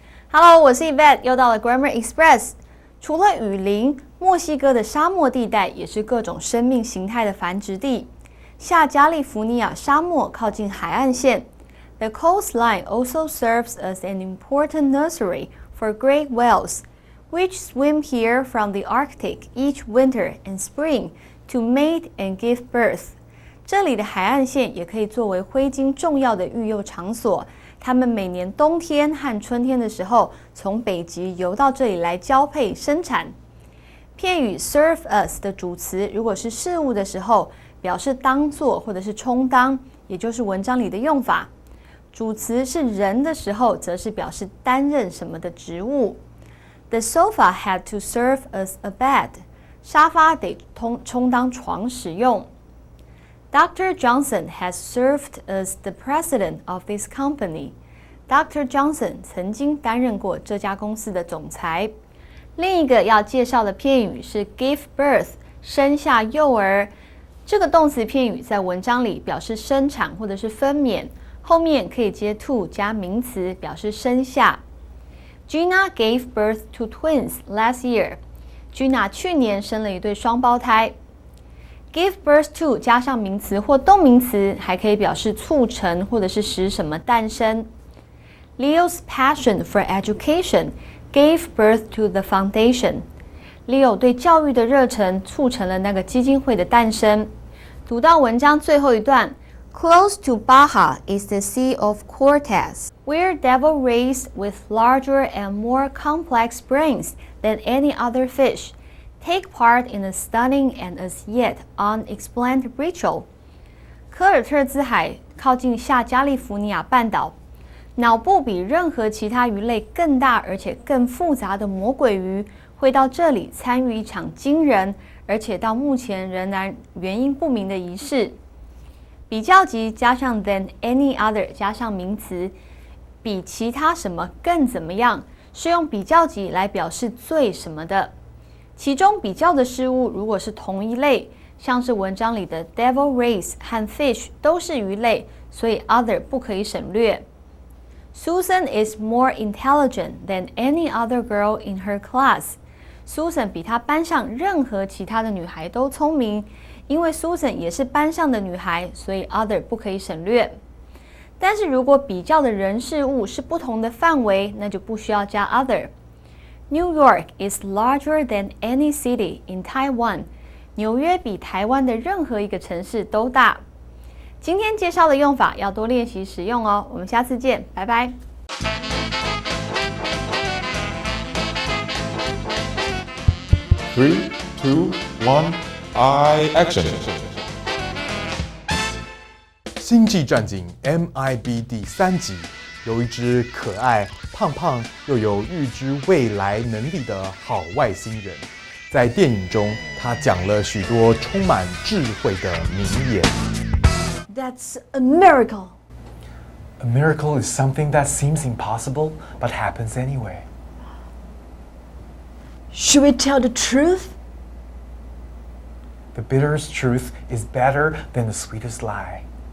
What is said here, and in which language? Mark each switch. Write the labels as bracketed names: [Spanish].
[Chinese] Hello， 我是 Yvette， 又到了 Grammar Express。除了雨林，墨西哥的沙漠地带也是各种生命形态的繁殖地。下加利福尼亚沙漠靠近海岸线。 [English] The coastline also serves as an important nursery for great whales, which swim here from the Arctic each winter and spring to mate and give birth. [Chinese] 这里的海岸线也可以作为灰鲸重要的育幼场所。它们每年冬天和春天的时候，从北极游到这里来交配生产。片语 serve as 的主词，如果是事物的时候，表示当做或者是充当，也就是文章里的用法。主词是人的时候，则是表示担任什么的职务。 [English] The sofa had to serve as a bed. [Chinese] 沙发得充当床使用。Dr. [English] Johnson has served as the president of this company. Dr. [Chinese] Johnson 曾经担任过这家公司的总裁。另一个要介绍的片语是 give birth， 生下幼儿。这个动词片语在文章里表示生产或者是分娩，后面可以接 to 加名词，表示生下。 [English] Gina gave birth to twins last year. [Chinese] Gina 去年生了一对双胞胎。Give birth to 加上名词或动名词，还可以表示促成或者是使什么诞生。 [English] Leo's passion for education gave birth to the foundation. [Chinese] Leo 对教育的热忱促成了那个基金会的诞生。读到文章最后一段 [English] ，Close to Baja is the Sea of Cortez, where devil rays with larger and more complex brains than any other fish take part in a stunning and as yet unexplained ritual. [Chinese] 科尔特兹海靠近下加利福尼亚半岛，脑部比任何其他鱼类更大而且更复杂的魔鬼鱼会到这里参与一场惊人而且到目前仍然原因不明的仪式。比较级加上 than any other 加上名词，比其他什么更怎么样，是用比较级来表示最什么的。其中比较的事物如果是同一类，像是文章里的 devil rays 和 fish 都是鱼类，所以 other 不可以省略。 [English] Susan is more intelligent than any other girl in her class. [Chinese] Susan 比她班上任何其他的女孩都聪明，因为 Susan 也是班上的女孩，所以 other 不可以省略。但是如果比较的人事物是不同的范围，那就不需要加 other。 [English] New York is larger than any city in Taiwan. [Chinese] 纽约比台湾的任何一个城市都大。今天介绍的用法要多练习使用哦。我们下次见，拜拜。 [English] 3, 2, 1, action! [Chinese] 星际战警 MIB 第3集，有一只可爱、胖胖又有预知未来能力的好外星人。在电影中，他讲了许多充满智慧的名言。 [English] That's a miracle. A miracle is something that seems impossible but happens anyway. Should we tell the truth? The bitterest truth is better than the sweetest lie.